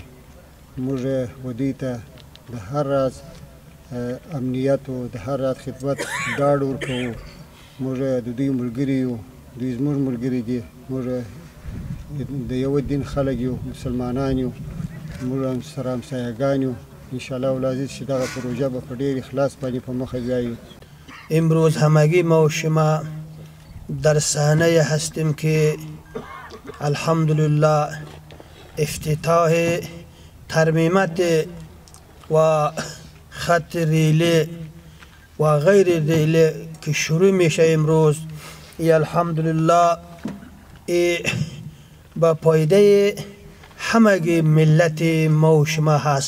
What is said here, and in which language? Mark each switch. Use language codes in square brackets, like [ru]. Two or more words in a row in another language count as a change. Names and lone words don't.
[ps] موږ و دوی ته د هر راز امنیت او د هر راز خدمت ډاډ ورکوو. موږ د دوی ملګري یو، دوی زموږ ملګري دي. موږ د یو دین خلک یو، مسلمانان یو، موږ سره همسایه‌ګان یو. [ar] انشاءالله العزیز [ps] چې دغه پروژه به په ډېر اخلاص باندې په مخه بیایو. [fa] امروز همگی ما و شما در صحنه هستیم که الحمدلله افتتاح ترمیمات و خط ریله و غیر ریله که شروع میشه امروز، ای الحمدلله با پایده همگی ملت ما و شما هست.